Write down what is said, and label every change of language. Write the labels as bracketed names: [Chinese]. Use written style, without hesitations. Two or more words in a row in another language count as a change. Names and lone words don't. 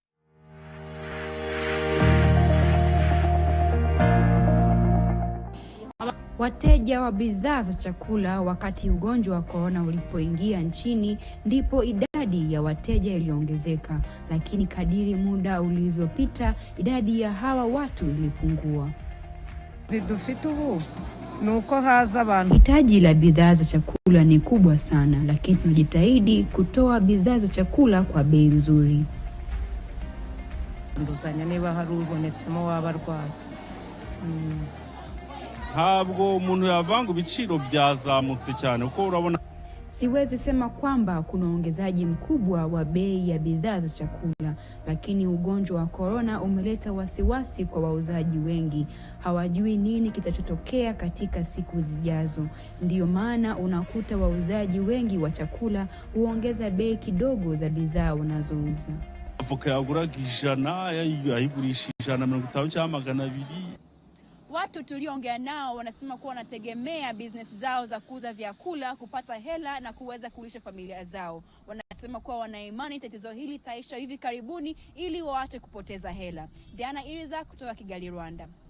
[Swahili] Wateja wa bidhaa za chakula wakati ugonjwa wa corona ulipoingia nchini, ndipo idadi ya wateja iliongezeka, lakini kadiri muda ulivyopita idadi ya hawa watu ilipungua. Hitaji la bidhaa za chakula ni kubwa sana, lakini tunajitahidi kutoa bidhaa za chakula kwa bei nzuri. [Kinyarwanda] Ntabwo umuntu yavanga ibiciro byazamutse cyane uko urabona. [Swahili] Siwezi sema kwamba kuna ongezaji mkubwa wa bei ya bidhaa za chakula, lakini ugonjwa wa corona umeleta wasiwasi kwa wauzaji wengi. Hawajui nini kitachotokea katika siku zijazo. Ndiyo maana unakuta wauzaji wengi wa chakula huongeza bei kidogo za bidhaa wanazouza. [Kinyarwanda] Avoka yaguraga 100 yayigurisha 150 cyangwa 200. [Swahili] Watu tulioongea nao wanasema kuwa wanategemea business zao za kuuza vyakula kupata hela na kuweza kulisha familia zao. Wanasema kuwa wana imani tatizo hili taisha hivi karibuni ili waache kupoteza hela. Diana Iriza kutoka Kigali, Rwanda.